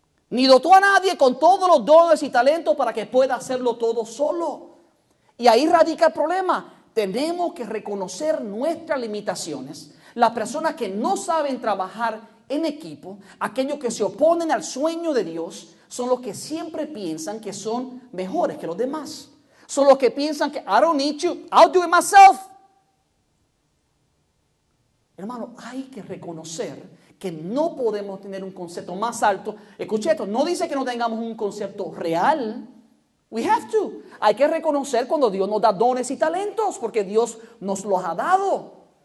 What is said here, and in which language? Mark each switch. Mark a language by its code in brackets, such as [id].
[es] Ni dotó a nadie con todos los dones y talentos para que pueda hacerlo todo solo. Y ahí radica el problema. Tenemos que reconocer nuestras limitaciones. Las personas que no saben trabajar en equipo, aquellos que se oponen al sueño de Dios, son los que siempre piensan que son mejores que los demás. Son los que piensan que [en] I don't need you, I'll do it myself. [es] Hermano, hay que reconocer que no podemos tener un concepto más alto. Escuche esto, no dice que no tengamos un concepto real. [en] We have to. [es] Hay que reconocer cuando Dios nos da dones y talentos, porque Dios nos los ha dado.